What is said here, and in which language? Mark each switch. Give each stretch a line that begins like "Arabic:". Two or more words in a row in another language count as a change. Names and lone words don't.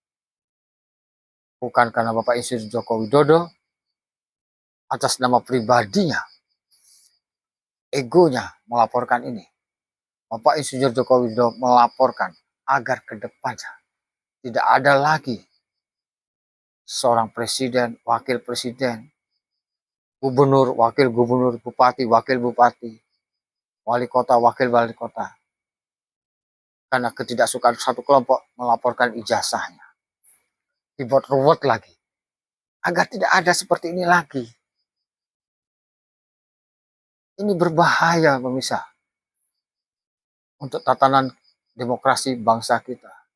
Indonesian: Bukan karena Bapak Insinyur Joko Widodo atas nama pribadinya, egonya melaporkan ini. Bapak Insinyur Joko Widodo melaporkan agar ke depannya tidak ada lagi seorang presiden, wakil presiden, gubernur, wakil gubernur, bupati, wakil bupati, wali kota, wakil wali kota. Karena ketidaksukaan satu kelompok melaporkan ijazahnya. Dibuat ruwet lagi. Agar tidak ada seperti ini lagi. Ini berbahaya, pemirsa. Untuk tatanan demokrasi bangsa kita.